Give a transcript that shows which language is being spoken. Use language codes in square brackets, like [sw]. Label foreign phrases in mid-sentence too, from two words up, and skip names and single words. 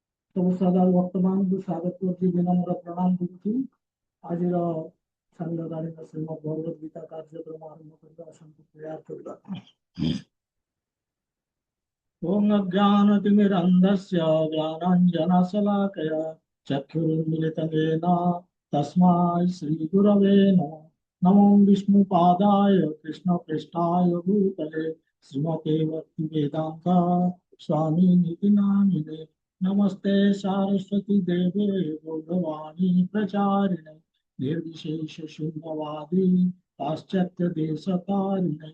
[or] ସବୁ ଶ୍ରଦ୍ଧା ବର୍ତ୍ତମାନକୁ ସ୍ୱାଗତ କରୁଛି, ବିନମ୍ର ପ୍ରଣାମ କରୁଛି। ଆଜିର ସାନ୍ଧ୍ୟକାଳୀନ ଶ୍ରୀମଦ୍ ଭଗବତ ଗୀତା କାର୍ଯ୍ୟକ୍ରମ ଆରମ୍ଭ କରିବା। ଆସନ୍ତୁ ପ୍ରୟାସ କରିବା। [sa] ଓಂ ଅଜ୍ଞାନତିମିରନ୍ଧସ୍ୟ ଜ୍ଞାନାଞ୍ଜନଶଲାକୟା ଚକ୍ଷୁରୁନ୍ମିଳିतं येन तस्मै श्रीगुरवे नमः। नमो विष्णुपादाय कृष्णप्रेष्ठाय भूतले श्रीमते भक्तिवेदान्त स्वामिनिति नामिने। नमस्ते सारस्वती देवे गौरवाणी प्रचारिणे निर्विशेष शून्यवादी पाश्चात्य देशतारिणे।